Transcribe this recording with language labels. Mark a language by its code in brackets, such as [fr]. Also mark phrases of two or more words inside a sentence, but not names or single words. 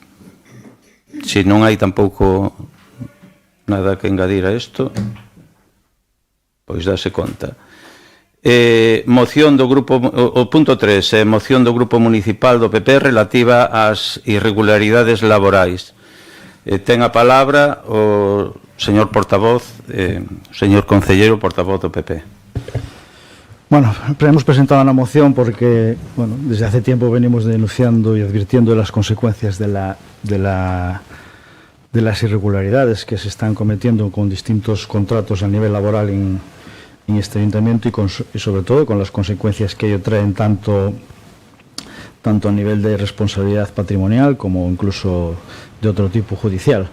[gl] Se non hai tampouco nada que engadir a isto, pois dase conta. Moción do grupo, o punto 3, moción do grupo municipal do PP relativa ás irregularidades laborais. Ten a palabra o señor portavoz, o señor concelleiro portavoz do PP. [es] Bueno, hemos presentado una moción porque, bueno, desde hace tiempo venimos denunciando y advirtiendo de las consecuencias de las irregularidades que se están cometiendo con distintos contratos a nivel laboral en este ayuntamiento y sobre todo con las consecuencias que ello traen tanto a nivel de responsabilidad patrimonial como incluso de otro tipo judicial.